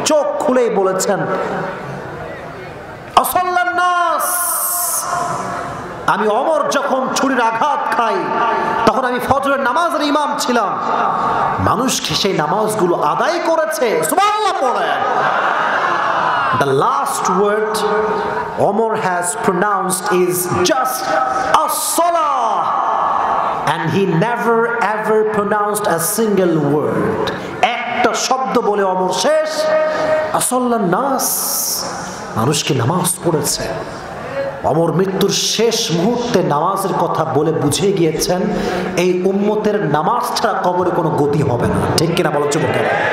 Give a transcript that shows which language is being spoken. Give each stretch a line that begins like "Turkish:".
Bangla: চোখ খুলেই বলেছেন
Arabic: আসাল্লান নাস,
Bangla: আমি ওমর যখন ছুরির আঘাত খাই তখন আমি ফজরের নামাজের ইমাম ছিলাম, মানুষকে সেই নামাজগুলো আদায় করেছে। সুবহানাল্লাহ পড়েন।
English: The last word Omar has pronounced is just as-salah, and he never ever pronounced a single word.
Bangla: একটা শব্দ বলে ওমর শেষ,
Arabic: আসাল্লান নাস,
Bangla: মানুষকে নামাজ পড়েছে। ওমর মৃত্যুর শেষ মুহূর্তে নামাজের কথা বলে বুঝে গিয়েছেন এই উম্মতের নামাজ ছাড়া কবরে কোনো গতি হবে না। ঠিক কিনা বলো যুবকেরা?